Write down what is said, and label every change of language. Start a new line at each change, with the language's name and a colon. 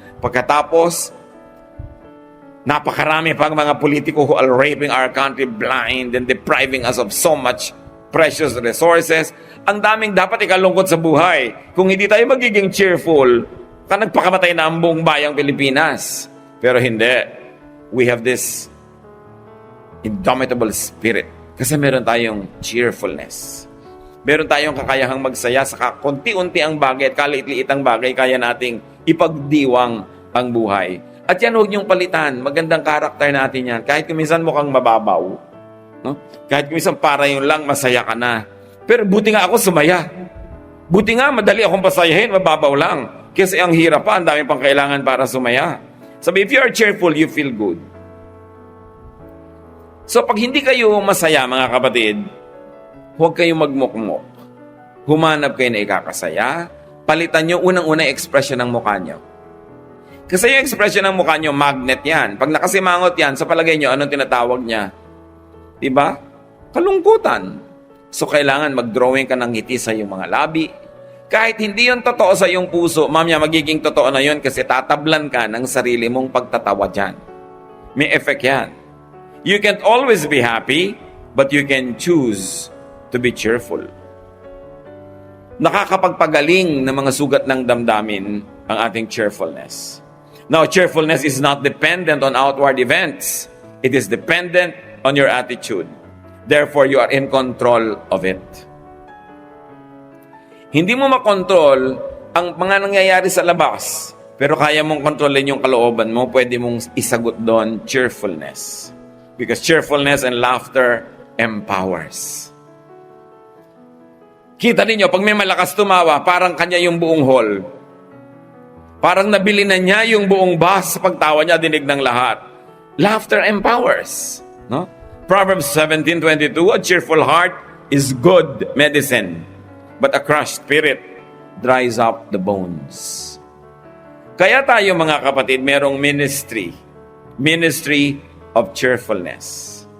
Filipino: Pagkatapos, napakarami pang mga politiko
English: who are raping our country blind and depriving us of so much precious resources.
Filipino: Ang daming dapat ikalungkot sa buhay. Kung hindi tayo magiging cheerful, nagpakamatay na ang buong bayang Pilipinas. Pero hindi.
English: We have this indomitable spirit.
Filipino: Kasi meron tayong cheerfulness. Meron tayong kakayahang magsaya sa konti-unti ang bagay at kaliit-liit ang bagay, kaya nating ipagdiwang ang buhay. At yan, huwag niyong palitan. Magandang karakter natin yan. Kahit kuminsan mukhang mababaw. No? Kahit kuminsan para yun lang, masaya ka na. Pero buti nga ako sumaya. Buti nga, madali akong pasayahin, mababaw lang. Kasi ang hirap pa, ang dami pang kailangan para sumaya.
English: Sabi, if you are cheerful, you feel good.
Filipino: So, pag hindi kayo masaya, mga kapatid, huwag kayong magmukmok. Humanap kayo na ikakasaya. Palitan nyo unang-una expression ng mukha nyo. Kasi yung expression ng mukha nyo, magnet yan. Pag nakasimangot yan, sa palagay nyo, anong tinatawag niya? Diba? Kalungkutan. So, kailangan mag-drawing ka ng ngiti sa iyong mga labi. Kahit hindi yun totoo sa iyong puso, mamaya magiging totoo na yun kasi tatablan ka ng sarili mong pagtatawa dyan. May effect yan.
English: You can't always be happy, but you can choose to be cheerful.
Filipino: Nakakapagpagaling ng mga sugat ng damdamin ang ating cheerfulness.
English: Now, cheerfulness is not dependent on outward events. It is dependent on your attitude. Therefore, you are in control of it.
Filipino: Hindi mo makontrol ang mga nangyayari sa labas, pero kaya mong kontrolin yung kalooban mo, pwede mong isagot doon cheerfulness.
English: Because cheerfulness and laughter empowers.
Filipino: Kita ninyo, pag may malakas tumawa, parang kanya yung buong hall. Parang nabili na niya yung buong bus sa pagtawa niya, dinig ng lahat.
English: Laughter empowers. No? Proverbs 17:22, a cheerful heart is good medicine, but a crushed spirit dries up the bones.
Filipino: Kaya tayo, mga kapatid, merong ministry.
English: Ministry of cheerfulness.